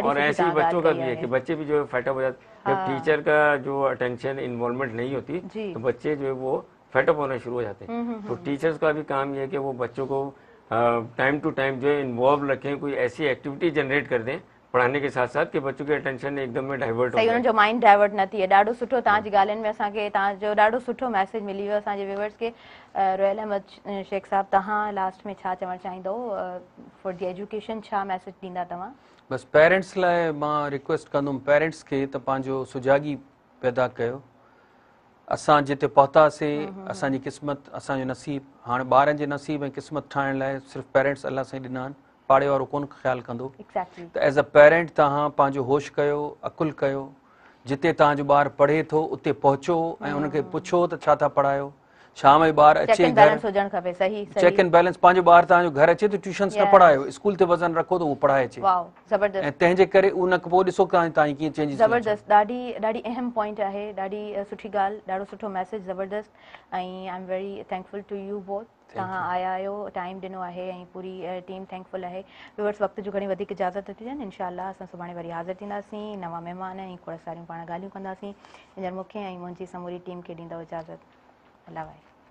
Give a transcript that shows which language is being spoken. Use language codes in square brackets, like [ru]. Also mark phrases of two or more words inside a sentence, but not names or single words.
[hi] और ऐसे ही बच्चों का भी है कि बच्चे भी जो है फेटअप हो जाते, जब टीचर का जो अटेंशन इन्वॉल्वमेंट नहीं होती तो बच्चे जो है वो फेटअप होना शुरू हो जाते हैं। तो टीचर्स का भी काम ये है कि वो बच्चों को [en] time to time [hi] जो है इन्वॉल्व रखें, कोई ऐसी एक्टिविटी जनरेट कर दें पढ़ाने के साथ साथ कि बच्चों के अटेंशन एकदम में डाइवर्ट हो जाए, [sd] उनजो माइंड डाइवर्ट न थिए। ॾाढो सुठो तव्हांजी ॻाल्हियुनि में असांखे तव्हांजो ॾाढो सुठो मैसेज मिली वियो असांजे व्यूअर्स खे। रोयल अहमद शेख साहब, तव्हां लास्ट में छा चवणु चाहींदो [en] for the education, [sd] छा मैसेज ॾींदा तव्हां? बस पेरेंट्स लाइ मां रिक्वेस्ट कंदुमि पेरेंट्स खे त पंहिंजो सुजागी पैदा कयो। असां जिते पहुतासीं, असांजी क़िस्मत, असांजो नसीब, हाणे ॿारनि जे नसीब ऐं क़िस्मत ठाहिण लाइ सिर्फ़ु पेरेंट्स अलाह साईं ॾिना आहिनि, पाड़े वारो कोन ख़्यालु कंदो। त [en] as a parent [sd] तव्हां पंहिंजो होश कयो, अकुल कयो, जिते तव्हांजो ॿारु पढ़े थो उते पहुचो ऐं उनखे पुछो त छा था पढ़ायो। शाम जो ॿारु अचे [en] check and balance, [sd] पंहिंजो ॿारु तव्हांजो घर अचे त ट्यूशन्स न पढ़ायो, स्कूल ते वज़न रखो त उहो पढ़ाए अचे। ऐं तंहिंजे करे उन खां पोइ ॾिसो तव्हां कीअं चेंजिस। ज़बरदस्त, ॾाढी अहम पॉइंट आहे, ॾाढी सुठी ॻाल्हि, ॾाढो सुठो मैसेज, ज़बरदस्त। [en] ऐं I am very thankful to you both, [sd] तव्हां आया आहियो, टाइम ॾिनो आहे ऐं पूरी टीम थैंकफुल आहे। व्यूअर्स, वक़्त जो घणी वधीक इजाज़त थी ॾियनि, इंशाअल्लाह असां सुभाणे वरी हाज़िर थींदासीं, नवां महिमान ऐं खोड़ सारियूं पाण ॻाल्हियूं कंदासीं। हींअर मूंखे ऐं मुंहिंजी समूरी टीम खे ॾींदव इजाज़त। अल्लाह वाहे।